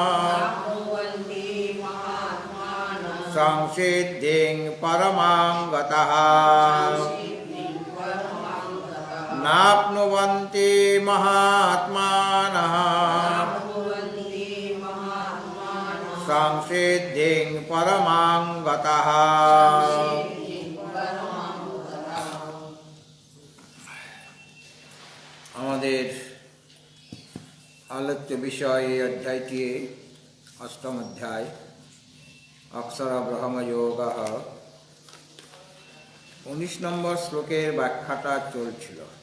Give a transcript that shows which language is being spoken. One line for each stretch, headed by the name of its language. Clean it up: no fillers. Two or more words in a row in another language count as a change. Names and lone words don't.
Sanskrit: संसिद्धिं परमां गतः नाप्नुवन्ति महात्मानः संसिद्धिं परमां गतः।
Bangla: আমাদের আলোচ্য বিষয় এই অধ্যায়টি অষ্টম অধ্যায় অক্ষর ব্রহ্মযোগ। 19 নম্বর শ্লোকের ব্যাখ্যাটা চলছিল।